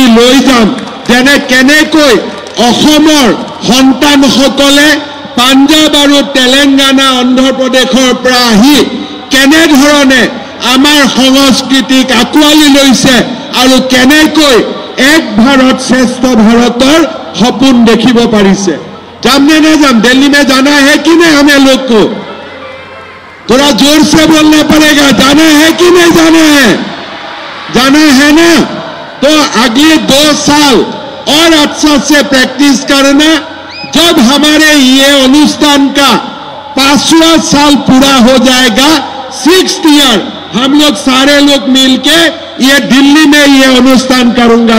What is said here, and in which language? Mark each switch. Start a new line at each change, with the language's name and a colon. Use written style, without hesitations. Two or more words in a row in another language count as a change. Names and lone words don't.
Assamese: লৈ যাম যেনে কেনেকৈ অসমৰ সন্তানসকলে পাঞ্জাব আৰু তেলেংগানা অন্ধ্ৰ প্ৰদেশৰ পৰা আহি কেনেধৰণে আমাৰ সংস্কৃতিক আঁকোৱালি লৈছে আৰু কেনেকৈ এক ভাৰত শ্ৰেষ্ঠ ভাৰতৰ সপোন দেখিব পাৰিছে যাম নে নাযাম
Hindi: दिल्ली में जाना है कि नहीं हमें लोग को थोड़ा जोर से बोलना पड़ेगा। जाना है कि नहीं जाना है? जाना है ना? तो अगले 2 साल और अच्छा से प्रैक्टिस करना। जब हमारे ये अनुष्ठान का 5वां साल पूरा हो जाएगा, 6th ईयर, हम लोग सारे लोग मिलके ये दिल्ली में ये अनुष्ठान करूंगा।